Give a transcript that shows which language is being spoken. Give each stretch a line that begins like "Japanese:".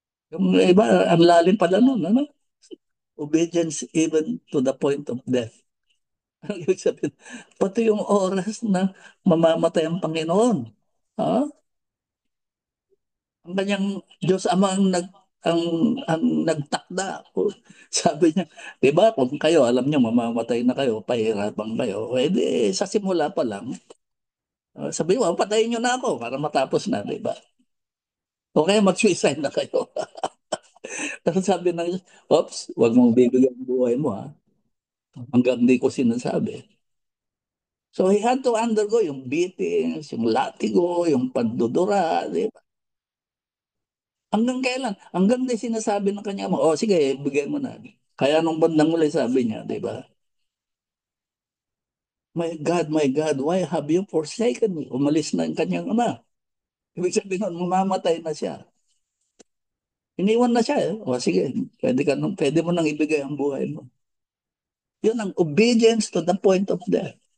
Filipino: Yung iba, ang lalim pala nun, ano?
English: Obedience even to the point of death.
Filipino: Ang ibig sabihin, pati yung oras na mamamatay ang Panginoon. Ha? Ang kanyang Diyos Ama ang, ang nagtakda. Sabi niya, di ba kung kayo, alam niyo, mamamatay na kayo, pahirapan kayo, eh di, sa simula pa lang, sabi mo, patayin niyo na ako para matapos na, di ba? O kaya mag-suicide na kayo. Tapos sabi ng Diyos, oops, huwag mong bibigyan ang buhay mo ha. Hanggang di ko sinasabi.
English: So he had to undergo
Filipino: yung beatings, yung latigo, yung pandudura, di ba? Hanggang kailan? Hanggang di sinasabi ng kanya mo, oh sige, bigyan mo na. Kaya nung bandang uli sabi niya, di ba?
English: My God, why have you forsaken me?
Filipino: Umalis na yung kanyang ama. Ibig sabihin nun, mamamatay na siya. Iniwan na siya eh. O sige, pwede mo nang ibigay ang buhay mo. Yun ang
English: obedience to the point of death.